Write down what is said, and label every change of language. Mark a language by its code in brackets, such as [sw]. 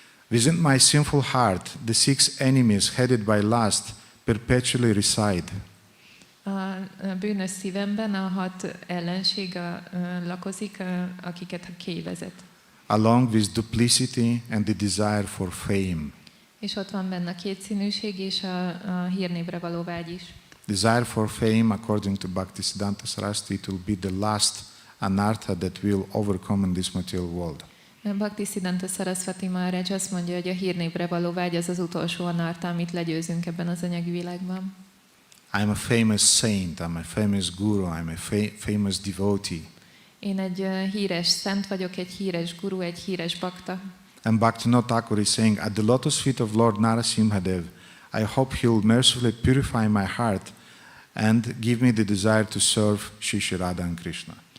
[en] Within my sinful heart, the 6 enemies headed by lust perpetually reside. [hu] A bűnös szívemben a 6 ellenség lakozik, akiket a kéj vezet. [en] Along with duplicity and the desire for fame. [hu] És ott van benne a kétszínűség és a hírnévre való vágy is. [en] Desire for fame, according to Bhaktisiddhanta Saraswati, it will be the last anartha that will overcome in this material world. [hu] Bhaktisiddhanta Saraswati Maharaj azt mondja, hogy a hírnévre való vágy az az utolsó anartha, amit legyőzünk ebben az anyagi világban. [en] I'm a famous saint, I'm a famous guru, I'm a famous devotee. [hu] Én egy híres szent vagyok, egy híres guru, egy híres bakta. [en] And Bhaktivinoda Thakur is saying, at the lotus feet of Lord Nṛsimha Dev, I hope he will mercifully purify my heart and give me the desire to serve Shri Radha and Krishna.